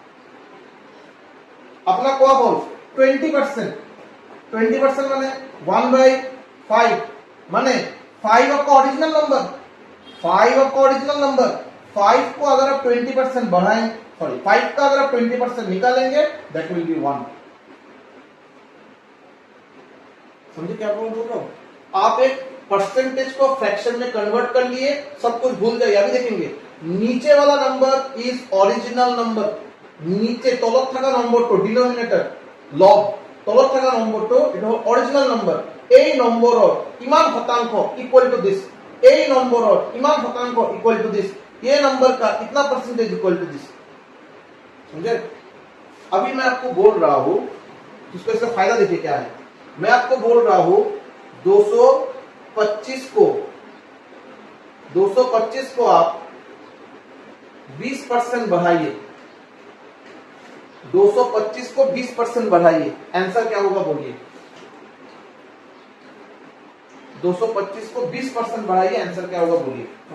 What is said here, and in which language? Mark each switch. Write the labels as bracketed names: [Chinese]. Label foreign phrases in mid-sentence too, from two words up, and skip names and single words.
[Hindi] अपना क्या बोल 20% माने 1/5 माने 5 आपका [English] original number [Hindi] 5 आपका [English] original number [Hindi] 5 को अगर आप 20% बढ़ाएं सॉरी 5 का अगर आप 20% निकालेंगे [English] that will be 1 [Hindi] समझे क्या बोल रहा हूं आप एक परसेंटेज को फ्रैक्शन में कन्वर्ट कर लिए सब कुछ भूल जाइए अभी देखेंगे नीचे वाला [English] number is original [Hindi] नंबर नीचे [Assamese] तलत থাকা নম্বরটো ডিনোমিনেটর লব তলত থাকা নম্বরটো এটা হল [English] original number [Assamese] এই নম্বৰৰ ইমান শতাংশ [English] equal to this [Assamese] এই নম্বৰৰ ইমান শতাংশ [English] equal to this [Hindi] ये नंबर का इतना परसेंटेज [English] equal to this [Hindi] समझे अभी मैं आपको बोल रहा हूं [Assamese] इसको इसका फायदा देखिए क्या है मैं आपको बोल रहा हूं [Hindi] 225 को आप 20% बढ़ाइए 225 को 20% बढ़ाइए आंसर क्या होगा बोलिए 225 को 20% बढ़ाइए आंसर क्या होगा बोलिए